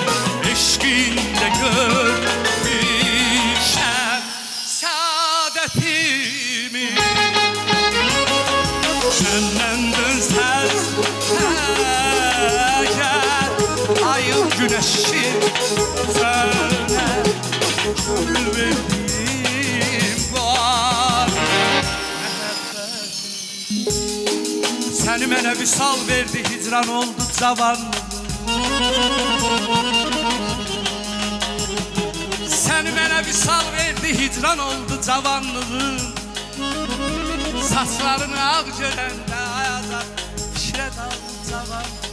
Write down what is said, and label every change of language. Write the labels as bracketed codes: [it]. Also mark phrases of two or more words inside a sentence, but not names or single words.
[tr] Eşkinde görmüşem saadetimi. Senden dönsen gel, ayın güneşim sana gönül verdim, [az] var məhəbbətim. Səni mənə vüsal verdi, hicran oldu cavanlığım. Səni mənə vüsal verdi, hicran oldu cavanlığım. Saçlarını ağ görəndə ayaza fikrə daldı cavanlığım.